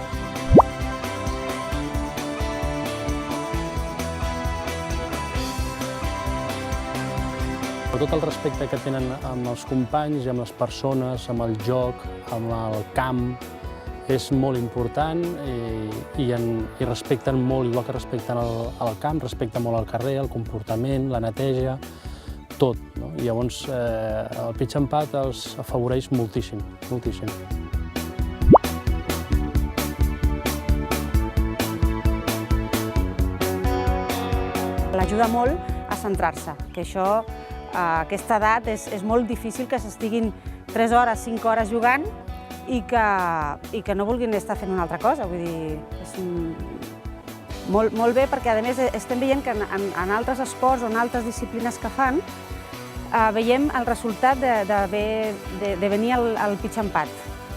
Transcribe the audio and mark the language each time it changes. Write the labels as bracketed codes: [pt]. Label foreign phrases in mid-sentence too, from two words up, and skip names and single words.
[ca] Tot el respecte que tenen amb els companys, amb les persones, amb el joc, amb el camp, és molt important i respecten molt, igual que respecten el camp, respecten molt el carrer, el comportament, la neteja, tot. I llavors el [en] pitch and putt [ca] els afavoreix moltíssim, moltíssim. L'ajuda molt a centrar-se, que això, a aquesta edat, és molt difícil que s'estiguin 3 hores, 5 hores jugant i que no vulguin estar fent una altra cosa. Vull dir, és molt bé perquè, a més, estem veient que en altres esports o en altres disciplines que fan, veiem el resultat de venir al [en] pitch and putt.